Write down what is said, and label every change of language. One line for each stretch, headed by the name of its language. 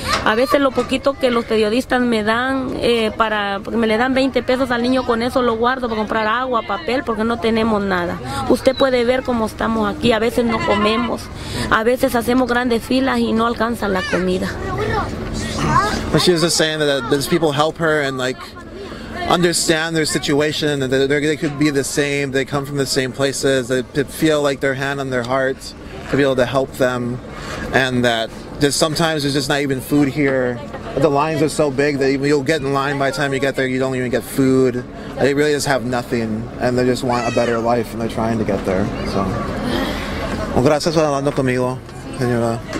Spanish: A veces lo poquito que los periodistas me dan, me le dan 20 pesos al niño, con eso lo guardo para comprar agua, papel, porque no tenemos nada. Usted puede ver cómo estamos aquí, a veces no comemos, a veces hacemos grandes filas y no alcanza la comida.
English: But she was just saying that these people help her and like understand their situation, and that they could be the same. They come from the same places. They feel like their hand on their heart to be able to help them, and that sometimes there's just not even food here. The lines are so big that you'll get in line by the time you get there. You don't even get food. They really just have nothing, and they just want a better life, and they're trying to get there. So, well,
Spanish: gracias por hablando conmigo, señora.